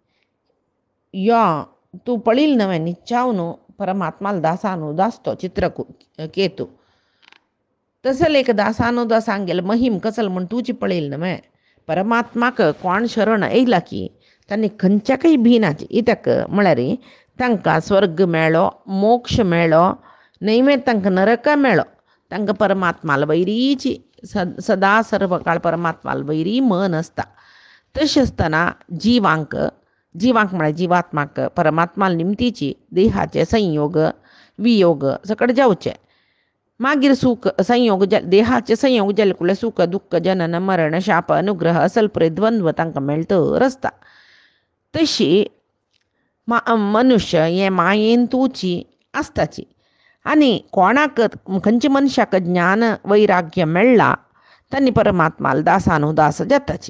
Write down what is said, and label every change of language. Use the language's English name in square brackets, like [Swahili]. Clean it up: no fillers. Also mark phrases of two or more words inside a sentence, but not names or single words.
[Konkani] यो तूं पळयलें न्हय निचावन परमात्माल दासानु दासतो चित्रकेतू तसल एक दासानु दासांगेल महिम कसल म्हूण तुजी पळयलें न्हय परमात्माक कोण शरण येयला की तांणी खंयच्याकय भिनाची इतक म्हळ्यार तांकां स्वर्ग मेळ्ळो मोक्ष मेळ्ळो नैमे तांकां नरक मेळ्ळो तांकां परमात्माल वैरीची सदा सर्व काळ परमात्माल वैरी मन आसता. तशें आसतना जिवांक म्हळ्यार जिवात्माक परमात्माल निमतीची देहाचे संयोग वियोग सकट जावचे मागीर सुख संयोग देहाचे संयोग जाले कुळ्ळे सुख दुख्ख जनन मरण शाप अनुग्रह असल पुरे द्वंद्व तांकां मेळटर आसता. तशी मनुष्य हे मायेन तुची आसताची आनी कोणाक खंयच्या मनशाक ज्ञान वैराग्य मेळ्ळा तांणी परमात्माल दासानुदास जाताची.